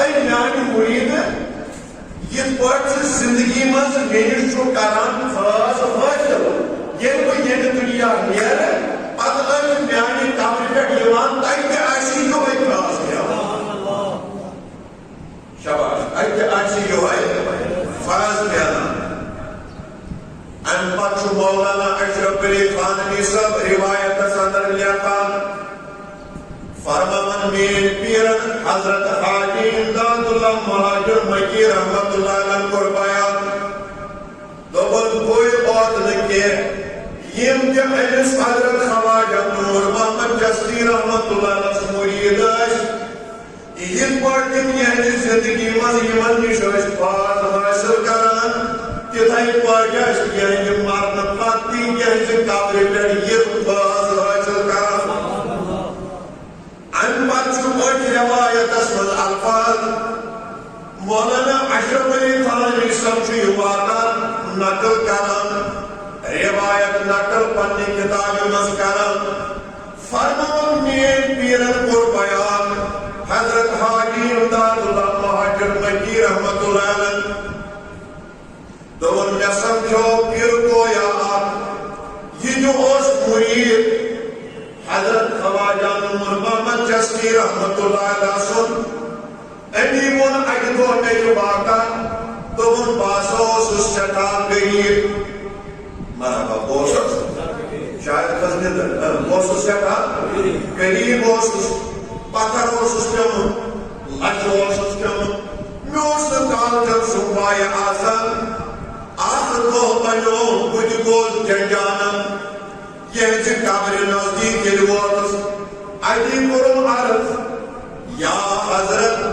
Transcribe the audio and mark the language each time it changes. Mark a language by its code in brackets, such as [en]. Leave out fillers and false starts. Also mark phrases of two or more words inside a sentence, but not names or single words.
[ks] میانہ مرید یہ پٲٹھۍ زندگی مز مےٚ نِش چھُ کران خاص حٲصِل ییٚلہِ بہٕ ییٚتہِ دُنیا نیرٕ پتہٕ ٲسۍ میانہِ قبرِ پٮ۪ٹھ یِوان تتہِ آسہِ یِہوے خاص ملان شاباش اتہِ آسہِ یِہوے فاز ملان امہِ پتہٕ چھُ مولانا اشرف علی تھانوی صٲب روایتس اندر لیکھان فرمان میٲنۍ پیرن حضرت حاجی امداد اللہ مہاجر مکی [ar] رحمت اللہ علیہ [ks] کوٚر بیان دوٚپُن بٕے اوت نہٕ کینٛہہ یم تہِ أمِس حضرت خواجہ نور محمد چشتی [ar] رحمت اللہ علیہ [ks] مرید ٲسۍ یِتھ پٲٹھۍ تِم یہنٛدِ زندگی منٛز یِمن نِش ٲسۍ فاض حٲصِل کران تِتھے پٲٹھۍ ٲسۍ یہنٛدِ مرنہٕ پتہٕ تہِ یہنٛزِ قبرِ پٮ۪ٹھ یِتھ فاض حٲصِل کران امہِ پتہٕ چھُ أتھۍ روایتس منٛز الفاظ مولانا اشرف علی تھانوی صٲب چھُ یہِ واقعہ نقل کران روایت نقل پننہِ کتابہِ منٛز کران فرمان میٲنۍ پیرن کوٚر بیان حضرت حاجی امداد اللہ مہاجر مکی [ar] رحمت اللہ علیہ [ks] دوٚپُن مےٚ سمجھو پیر گویا اکھ یہِ تہِ اوس مرید حضرت خواجہ نور محمد چشتی [ar] رحمت اللہ علیہ [ks] سُنٛد أمی ووٚن اکہِ دۄہ مےٚ یہِ واقعہ دوٚپُن بہٕ ہسا اوسُس سٮ۪ٹھاہ غریٖب مرحبا بہٕ اوسُس شاید کھٔژمٕتۍ بہٕ اوسُس سٮ۪ٹھاہ غریٖب اوسُس پتھر اوسُس پیوٚمُت لچہِ اوسُس پیوٚمُت مےٚ اوس نہٕ کالچن سُہ پاے آسان اکھ دۄہ بنیو بہٕ تہِ گوس جنجانم یہنٛزِ قبرِ نزدیٖک ییٚلہِ ووتُس اتی کوٚرُم عرض یا حضرت